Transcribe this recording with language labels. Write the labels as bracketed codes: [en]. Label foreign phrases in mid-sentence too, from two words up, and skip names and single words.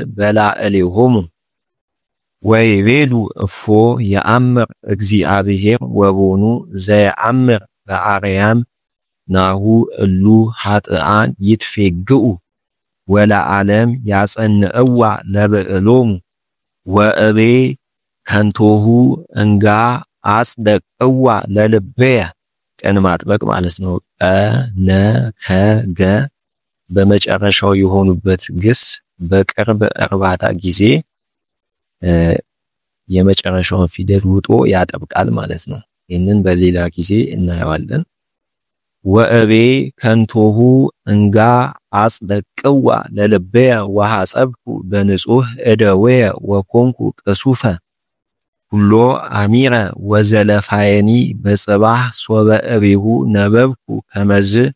[gez] በላዕሌሆሙ ወይቤሉ እፎ የአምር እግዚአብሔር ወቦኑ ዘየአምር በአርያም ናሁ እሉ ኃጥኣን ይትፌግኡ ወለዓለም ያጸንዕዋ ለብዕሎሙ ወእቤ ከንቶሁ እንጋ አጽደቅዋ ለልበየ። [am] ቀን ማጥበቅ ማለት ነው። ቀነከገ በመጨረሻው የሆኑበት ግስ በቅርብ እርባታ ጊዜ የመጨረሻውን ፊደል ውጦ ያጠብቃል ማለት ነው። ይህንን በሌላ ጊዜ እናየዋለን። [gez] ወእቤ ከንቶሁ እንጋ አጽደቅዋ ለልቤየ ወሐጸብኩ በንጹህ እደዌየ ወኮንኩ ቅሱፈ ሁሎ አሚረ ወዘለፋየኒ በጽባህ ሶበ እቤሁ ነበብኩ ከመዝ